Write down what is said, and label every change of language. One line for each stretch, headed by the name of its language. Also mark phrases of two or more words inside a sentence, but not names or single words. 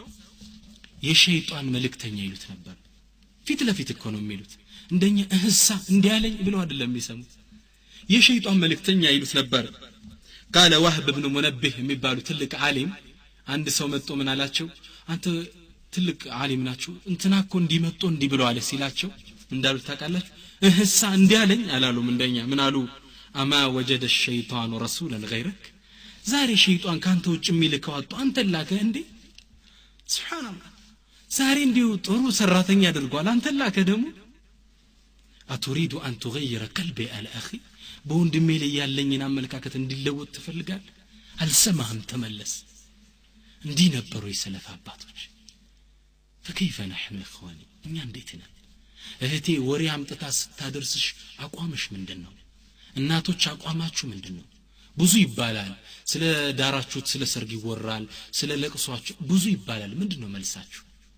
Amharic: የሸይጣን መልእክተኛ ይሉት ነበር ፊት ለፊት እኮ ነው የሚሉት እንደኛ እህሳ እንዲያለኝ ብለው አይደለም የሚሰሙት የሸይጣን መልእክተኛ ይሉት ነበር قال وهب بن منبه የሚባሉ ትልቅ ዓሊም አንድ ሰው መጥቶ ምን አላቸው አንተ ትልቅ ዓሊም ናችሁ እንትና እኮ እንዲመጣ እንዲ ብለው አለ ሲላቸው እንዳሉት ታውቃላችሁ እህሳ እንዲያለኝ አላሉም እንደኛ ምን አሉ አማ
Arabic: وجد الشيطان رسولا غيرك
Amharic: ዛሬ ሸይጣን ካንተ ውጭ የሚልከው አጥቶ አንተ ላከ እንዴ ሱብሃንአላህ ዛሬ እንዲሁ ጥሩ ሰራተኛ አድርጓል አንተ ላከ ደግሞ
Arabic: أتريد أن تغير قلبي على اخي
Amharic: በወንድሜ ላይ ያለኝን አመለካከት እንዲለወጥ ትፈልጋል አልሰማህም ተመለስ እንዲህ ነበሩ የሰለፍ አባቶች
Arabic: فكيف نحن اخواني
Amharic: እኛ እንዴት ነን እህቴ ወሬ አምጥታ ስታደርስሽ አቋምሽ ምንድነው እናቶች አቋማችሁ ምንድነው ብዙ ይባላል ስለ ዳራችሁት ስለ ሰርግ ይወራል ስለ ለቅሷችሁ ብዙ ይባላል ምንድነው መልሳችሁ